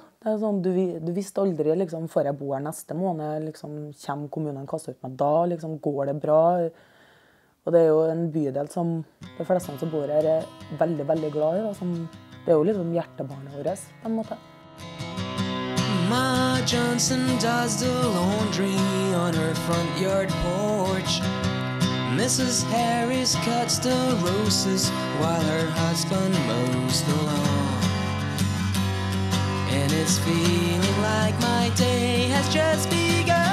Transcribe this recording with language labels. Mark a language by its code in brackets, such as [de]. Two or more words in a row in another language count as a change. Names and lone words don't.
[no] Det sånn, du visste aldri, liksom, før jeg bor her neste måned, liksom, kommer kommunen kastet ut meg da, liksom, går det bra? Og det jo en bydel som de fleste som bor her veldig, veldig glad i. Da, det jo liksom hjertebarnet vårt, på en måte. [en] Ma Johnson does the laundry on her front yard porch. Mrs. Harris cuts the roses while her husband mows the lawn. And it's feeling like my day has just begun.